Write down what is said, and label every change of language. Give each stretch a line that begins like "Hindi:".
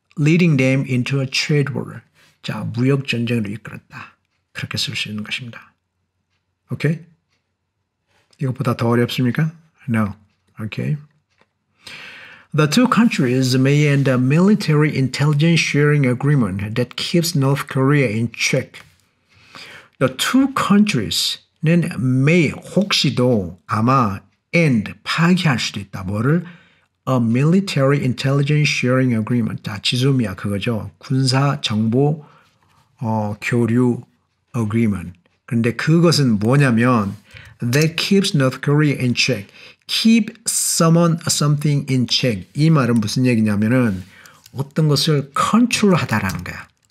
English: Leading them into a trade war.
Korean: 자, 무역 전쟁으로 이끌었다. 그렇게 쓸 수 있는 것입니다. 오케이? 이것보다 더 어렵습니까?
English: No. Okay. The two countries may end a military intelligence sharing agreement that keeps North Korea in check.
Korean: The two countries는 may 혹시도 아마 end 파기할 수도 있다. 뭐를?
English: A military intelligence sharing agreement.
Korean: 자, 지소미아 그거죠. 군사 정보 교류 agreement. 그런데 그것은 뭐냐면
English: that keeps North Korea in check. keep something in check.
Korean: 이 말은 무슨 얘기냐면은 어떤 것을 컨트롤하다라는 거야.